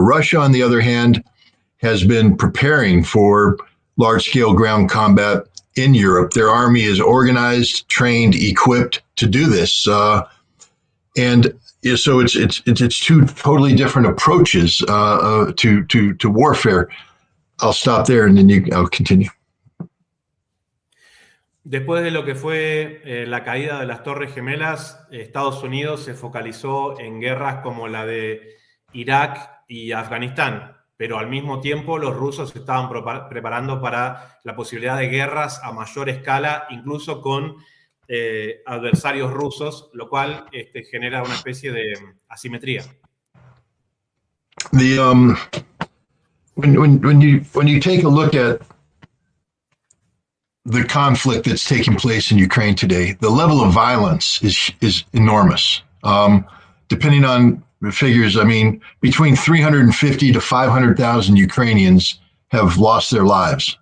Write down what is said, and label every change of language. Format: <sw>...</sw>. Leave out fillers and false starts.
<en>Russia, on the other hand, has been preparing for large-scale ground combat in Europe. Their army is organized, trained, equipped to do this, and so it's two totally different approaches to warfare. I'll stop there and then I'll continue.</en> <es>Después de lo que fue la caída de las Torres Gemelas, Estados Unidos se focalizó en guerras como la de Irak y Afganistán, pero al mismo tiempo los rusos se estaban preparando para la posibilidad de guerras a mayor escala, incluso con adversarios rusos, lo cual genera una especie de asimetría.</es> <en>When you take a look at the conflict that's taking place in Ukraine today, the level of violence is enormous. Depending on the figures, I mean, between 350 to 500,000 Ukrainians have lost their lives.</en>